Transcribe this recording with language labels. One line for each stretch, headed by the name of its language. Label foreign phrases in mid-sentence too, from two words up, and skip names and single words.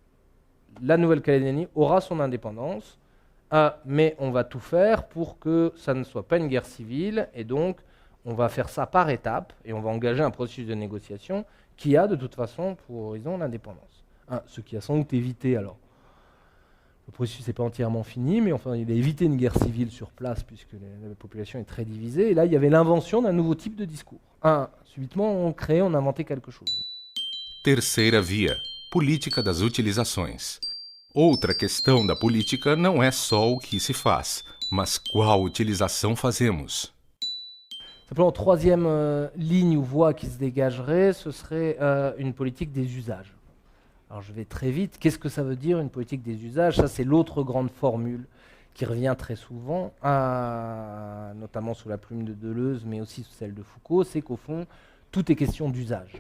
French: la Nouvelle-Calédonie aura son indépendance, mais on va tout faire pour que ça ne soit pas une guerre civile, et donc on va faire ça par étapes, et on va engager un processus de négociation qui a de toute façon pour horizon l'indépendance. Ce qui a sans doute évité, alors, le processus n'est pas entièrement fini, mais enfin, il a évité une guerre civile sur place, puisque la population est très divisée, et là, il y avait l'invention d'un nouveau type de discours. Subitement, on inventait quelque chose.
Portuguese: Terceira via, política das utilizações. Outra questão da política não é só o que se faz, mas qual utilização fazemos.
French: Simplement, troisième ligne ou voie qui se dégagerait, ce serait une politique des usages. Alors je vais très vite. Qu'est-ce que ça veut dire une politique des usages? Ça, c'est l'autre grande formule qui revient très souvent, notamment sous la plume de Deleuze, mais aussi sous celle de Foucault, c'est qu'au fond, tout est question d'usage.